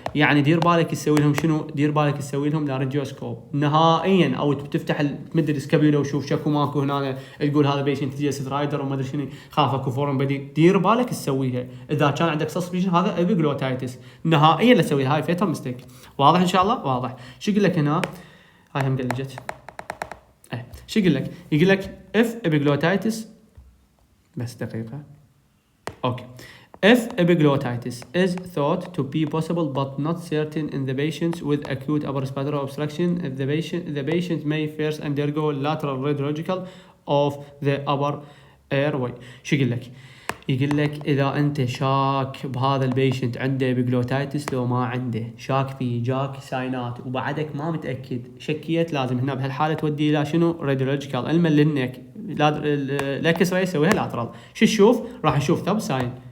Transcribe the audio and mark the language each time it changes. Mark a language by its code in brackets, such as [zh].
[ar] يعني دير بالك تسوي لهم شنو؟ دير بالك تسوي لهم لارنجيوسكوب نهائيا، او تفتح تمد السكابيولا وشوف شكو ماكو هنا، تقول هذا بيشنت تجي سترايدر وما ادري شنو، خافك فورا بدي دير بالك تسويها. اذا كان عندك سسبشن هذا ابيجلوتايتس نهائيا لا تسويها، هاي فيتال ميستيك. واضح ان شاء الله؟ واضح. شو يقول لك هنا؟ هاي هم قلجت. شو يقول لك؟ يقول لك [en] if epiglottitis، [ar] بس دقيقة. اوكي. [en] If epiglottitis is thought to be possible but not certain in the patients with acute upper respiratory obstruction, the patient may first undergo lateral radiological of the upper airway. [ar] شو يقول لك؟ يقول لك اذا انت شاك بهذا البيشنت عنده ابيجلوتايتس لو ما عنده، شاك فيه جاك ساينات وبعدك ما متاكد، شكيت لازم هنا بهالحاله تودي الى شنو؟ راديولوجيكال. علما للنك الاكس راي يسويها لاترال. شو تشوف؟ راح نشوف ثب ساين.